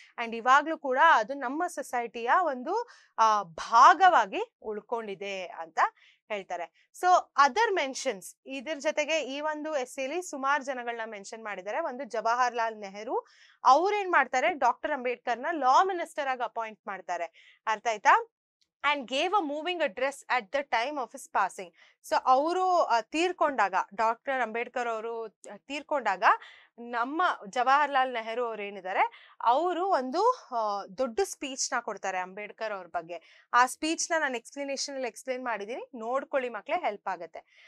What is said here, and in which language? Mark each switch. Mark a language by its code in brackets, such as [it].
[kn] And ಇವಾಗ್ಲೂ ಕೂಡ ಅದು ನಮ್ಮ ಸೊಸೈಟಿಯ ಒಂದು ಭಾಗವಾಗಿ ಉಳ್ಕೊಂಡಿದೆ ಅಂತ ಹೇಳ್ತಾರೆ. ಸೊ ಅದರ್ ಮೆನ್ಷನ್ಸ್, ಇದ್ರ ಜೊತೆಗೆ ಈ ಒಂದು ಎಸ್ಸೆಲಿ ಸುಮಾರು ಜನಗಳನ್ನ ಮೆನ್ಷನ್ ಮಾಡಿದ್ದಾರೆ. ಒಂದು ಜವಾಹರ್ಲಾಲ್ ನೆಹರು, ಅವ್ರೇನ್ ಮಾಡ್ತಾರೆ, ಡಾಕ್ಟರ್ ಅಂಬೇಡ್ಕರ್ನ ಲಾ ಮಿನಿಸ್ಟರ್ ಆಗಿ ಅಪಾಯಿಂಟ್ ಮಾಡ್ತಾರೆ. ಅರ್ಥ ಆಯ್ತಾ? [en] and gave a moving address at the time of his passing. [kn] So ಅವರು ತೀರ್ಕೊಂಡಾಗ, ಡಾಕ್ಟರ್ ಅಂಬೇಡ್ಕರ್ ಅವರು ತೀರ್ಕೊಂಡಾಗ ನಮ್ಮ ಜವಾಹರ್ಲಾಲ್ ನೆಹರು ಅವ್ರು ಏನಿದ್ದಾರೆ ಅವರು ಒಂದು ದೊಡ್ಡ ಸ್ಪೀಚ್ ನ ಕೊಡ್ತಾರೆ ಅಂಬೇಡ್ಕರ್ ಅವ್ರ ಬಗ್ಗೆ. ಆ ಸ್ಪೀಚ್ ನ ನಾನು ಎಕ್ಸ್ಪ್ಲನೇಷನ್ ಅಲ್ಲಿ ಎಕ್ಸ್ಪ್ಲೇನ್ ಮಾಡಿದೀನಿ, ನೋಡ್ಕೊಳ್ಳಿ ಮಕ್ಳೇ, ಹೆಲ್ಪ್ ಆಗುತ್ತೆ.